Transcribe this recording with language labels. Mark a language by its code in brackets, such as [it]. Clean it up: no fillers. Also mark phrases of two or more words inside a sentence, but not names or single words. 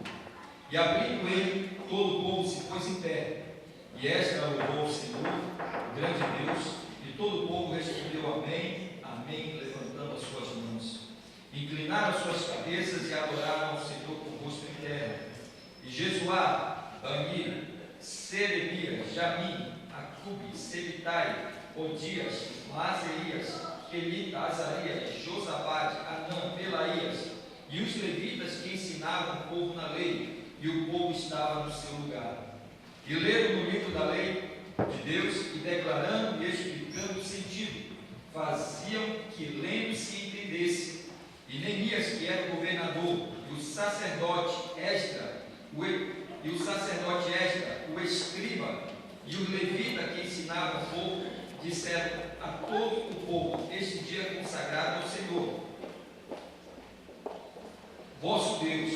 [pt] E abrindo ele, todo o povo se pôs em pé. E Esdras louvou o Senhor, o grande Deus, e todo o povo respondeu amém, amém, levantando as suas mãos. Inclinaram as suas cabeças e adoraram ao Senhor com o rosto em terra. E Jesuá, Bani, Serebias, Jamim, Acube, Sebitai, Odias, Maaseias, Quelita, Azarias, Josabade, Anã, Pelaías, e os levitas que ensinavam o povo na lei, e o povo estava no seu lugar. E leram no livro da lei de Deus, e declarando e explicando o sentido, faziam que lendo se entendesse. E Neemias, que era o governador, e o sacerdote Esdras, o escriba, e o levita que ensinava o povo, disseram a todo o povo: este dia é consagrado ao Senhor, vosso Deus.